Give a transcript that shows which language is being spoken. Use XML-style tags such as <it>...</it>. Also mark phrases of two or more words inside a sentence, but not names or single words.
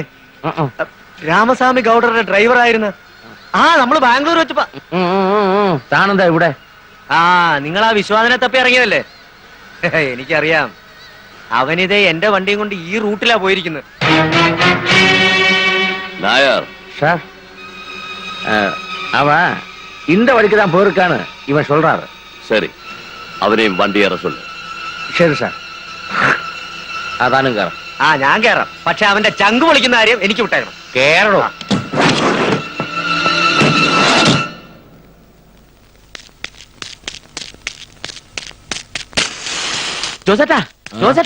<ml>രാമസ്വാമി ഗൗഡറുടെ ഡ്രൈവർ ആയിരുന്നു. ആ, നമ്മള് ബാംഗ്ലൂർ വെച്ചപ്പോ താണെന്താ ഇവിടെ? ആ, നിങ്ങൾ ആ വിശ്വാസനെ തപ്പി ഇറങ്ങിയതല്ലേ? എനിക്കറിയാം. അവനിതേ എന്റെ വണ്ടിയും കൊണ്ട് ഈ റൂട്ടിലാ പോയിരിക്കുന്നത്.</ml> <ta>நாயர் சார் அவன் இந்த வழிக்கு தான் போயிருக்கான்னு இவன் சொல்றாரு. சரி, அவனையும் வண்டி ஏற சொல்லு.</ta> <ml>ശരി സാർ. അതാനും കയറാം. ഞാൻ കയറാം. പക്ഷെ അവന്റെ ചങ്ക് പൊളിക്കുന്ന കാര്യം എനിക്ക് വിട്ടായിരുന്നു. കേറണോ? ജോസേട്ടാ, ജോസേട്ടാ,</ml>